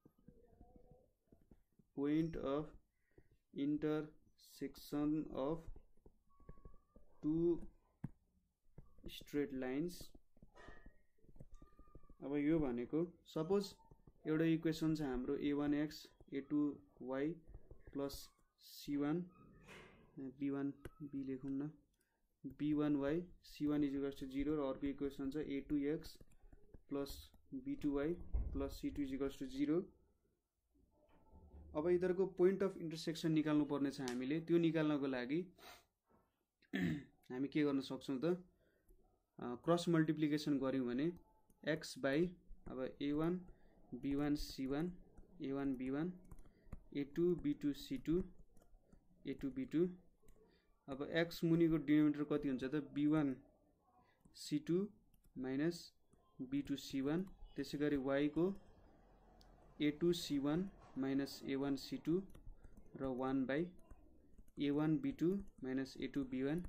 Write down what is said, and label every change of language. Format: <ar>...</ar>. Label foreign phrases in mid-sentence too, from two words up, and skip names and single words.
<en>point of intersection of two straight lines.</en> <ne>अब यो भनेको सपोज एउटा इक्वेसन छ हाम्रो a1x a2y प्लस c1 b1b लेखौँ न b1y c1</ne> <en>equals to</en> <ne>0 र अर्को इक्वेसन छ a2x प्लस b2y प्लस c2</ne> <en>equals to</en> <ne>0। अब यिनीहरूको</ne> <en>point of intersection</en> <ne>निकाल्नु पर्ने छ हामीले। त्यो निकाल्नको लागि हामी के गर्न सक्छौँ त</ne> <en>cross multiplication</en> <ne>गर्यौं भने x बाई अब a1 b1 c1 a1 b1 a2 b2 c2 a2 b2 अब x मुनिको डिनोमिनेटर कति हुन्छ त b1 c2 माइनस b2 c1 त्यसैगरी y को a2 c1 माइनस a1 c2 र 1 बाई a1 b2 माइनस a2 b1</ne>